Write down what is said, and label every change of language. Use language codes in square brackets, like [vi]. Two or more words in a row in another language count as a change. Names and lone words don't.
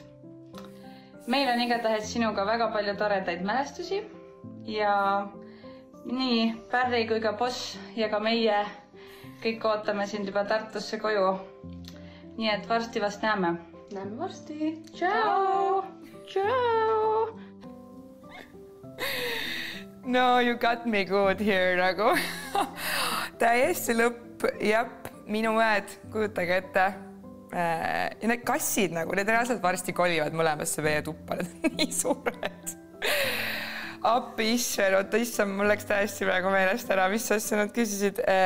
[et] Meil on igatahes sinuga väga palju toredaid mälestusi ja nii Pärri kui ka boss ja ka meie kõik ootame sind juba Tartusse koju. Nii et varsti vast näeme. Näeme varsti. Tšau! Tšau! [en] No, you got me good here nagu. [et] Täiesti lõpp, jääb minu õed, kujutage ette. Ja need kassid nagu, need reaalselt varsti kolivad mõlemasse meie tuppa, need on nii suured. Appi Isver, oota issam, mul läks täiesti praegu meelest ära, mis asja nad küsisid.